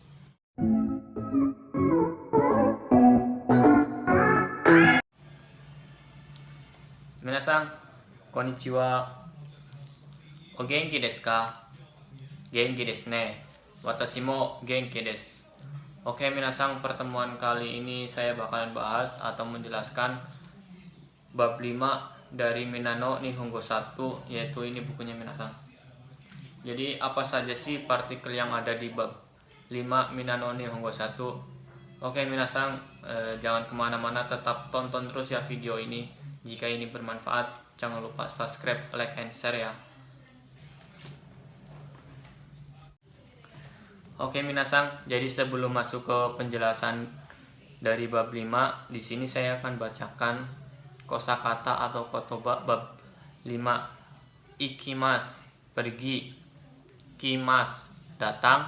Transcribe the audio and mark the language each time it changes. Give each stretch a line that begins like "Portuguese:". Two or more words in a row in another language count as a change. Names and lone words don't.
Japanese: 皆さん、こんにちは. お元気ですか？元気ですね. 私も元気です.
Indonesian: Oke minasan, pertemuan kali ini saya bakalan bahas atau menjelaskan bab 5 dari Minano Nihongo 1, yaitu ini bukunya minasan. Jadi apa saja sih partikel yang ada di bab 5 Minano Nihongo 1? Oke minasan, jangan kemana-mana, tetap tonton terus ya video ini. Jika ini bermanfaat, jangan lupa subscribe,
English: like, and share ya.
Indonesian: Oke minasan, jadi sebelum masuk ke penjelasan dari bab 5, di sini saya akan bacakan kosakata atau kotoba bab 5. Ikimas, pergi. Kimas, datang.